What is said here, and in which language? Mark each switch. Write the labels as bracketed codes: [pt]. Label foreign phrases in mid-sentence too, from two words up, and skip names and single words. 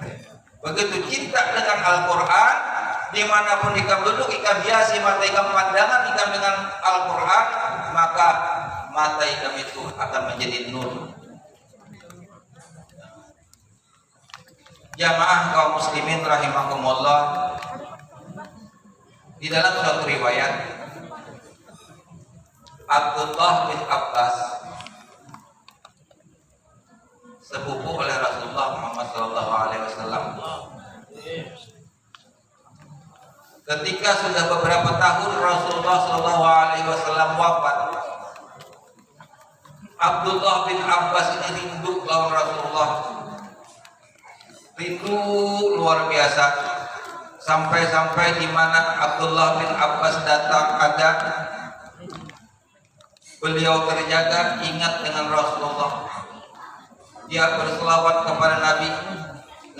[id] Begitu cinta dengan Al-Quran, dimanapun ikam duduk, ikam hiasi mata ikam pandangan ikam dengan Al-Quran, maka mata ikam itu akan menjadi nur. Jamaah kaum muslimin rahimahumullah, di dalam suatu riwayat Abdullah bin Abbas, sepupu oleh Rasulullah Muhammad SAW, ketika sudah beberapa tahun Rasulullah SAW wafat, Abdullah bin Abbas ini rindu lawan Rasulullah, rindu luar biasa, sampai-sampai di mana Abdullah bin Abbas datang ada, beliau terjaga ingat dengan Rasulullah, dia berselawat kepada Nabi.